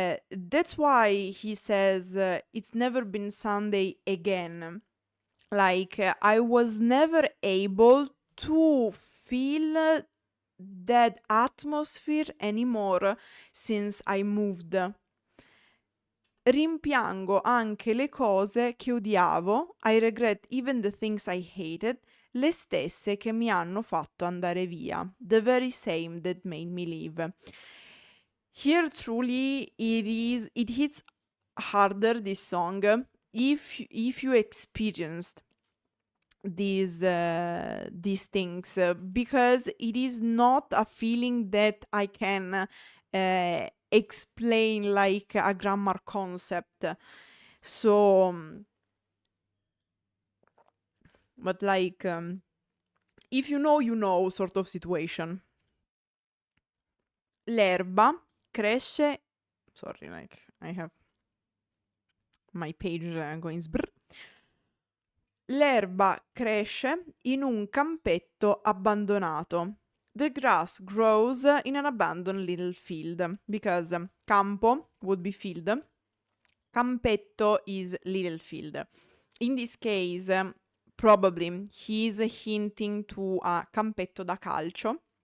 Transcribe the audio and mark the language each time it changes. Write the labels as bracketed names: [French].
[English] That's why he says it's never been Sunday again. Like, I was never able to feel that atmosphere anymore since I moved. [Italian] Rimpiango anche le cose che odiavo, [English] I regret even the things I hated, [Italian] le stesse che mi hanno fatto andare via, [English] the very same that made me leave. Here truly it hits harder, this song, if you experienced these things, because it is not a feeling that I can explain like a grammar concept. So but like if you know sort of situation. [Italian] L'erba cresce, [English] sorry, like I have my page going sbrr. [Italian] L'erba cresce in un campetto abbandonato. [English] The grass grows in an abandoned little field, because campo would be field, campetto is little field. In this case, probably he's hinting to a [Italian] campetto da calcio.